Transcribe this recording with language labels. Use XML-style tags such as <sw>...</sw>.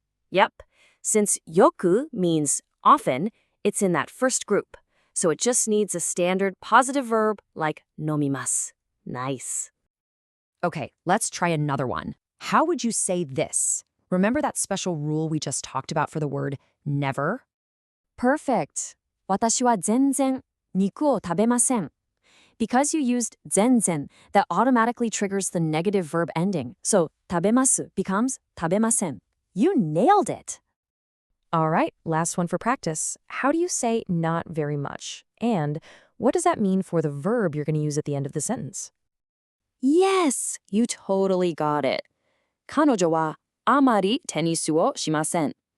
<en>Yep, since yoku means often, it's in that first group. So it just needs a standard positive verb like nomimasu. Nice. Okay, let's try another one. How would you say this? Remember that special rule we just talked about for the word never? Perfect.</en> <ja>私は全然肉を食べません.</ja> <en>Because you used 全然, that automatically triggers the negative verb ending. So 食べます becomes 食べません. You nailed it. All right, last one for practice. How do you say not very much? And what does that mean for the verb you're going to use at the end of the sentence? Yes, you totally got it.</en> <ja>彼女はあまりテニスをしません.</ja>